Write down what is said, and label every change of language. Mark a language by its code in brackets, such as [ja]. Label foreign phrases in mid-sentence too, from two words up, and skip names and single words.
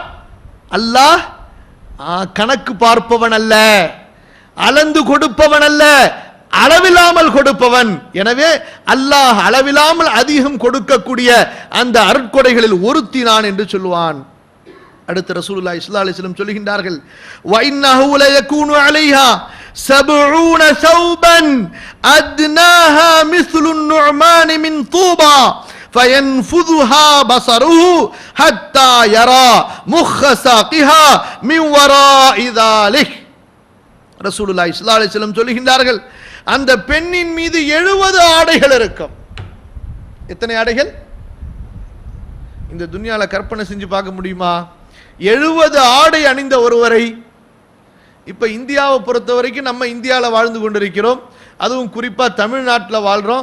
[ta] அல்லாஹ் கணக்கு பார்ப்பவன் அல்ல, அளந்து கொடுப்பவன் அல்ல, அளவில்லாமல் கொடுப்பவன். எனவே அல்லாஹ் அளவில்லாமல் அதிகம் கொடுக்கக்கூடிய அந்த அருட்கொடைகளில் ஒருத்தி நான் என்று சொல்லுவான். அடுத்து [ar] رسول الله صلى الله عليه وسلم [ta] சொல்கின்றார்கள், [ar] وَإِنَّهُ لَيَكُونُ عَلَيْهَا 70 ثَوْبًا أَدْنَاهَا مِثْلُ النُّعْمَانِ مِنْ طُوبَى فَيَنْفُذُهَا بَصَرُهُ حَتَّى يَرَى مُخَّ سَاقِهَا مِنْ وَرَاءِ ذَلِكَ. رسول الله صلى الله عليه وسلم [ta] சொல்கின்றார்கள், அந்த பெண்ணின் மீது 70 ஆடைகள் இருக்கும். எத்தனை ஆடைகள்? இந்த துன்யால கற்பனை செஞ்சு பார்க்க முடியுமா? 70 ஆடை அணிந்த ஒருவரை. இப்ப இந்தியாவை பொறுத்த வரைக்கும் நம்ம இந்தியாவில் வாழ்ந்து கொண்டிருக்கிறோம், அதுவும் குறிப்பா தமிழ்நாட்டில் வாழ்றோம்.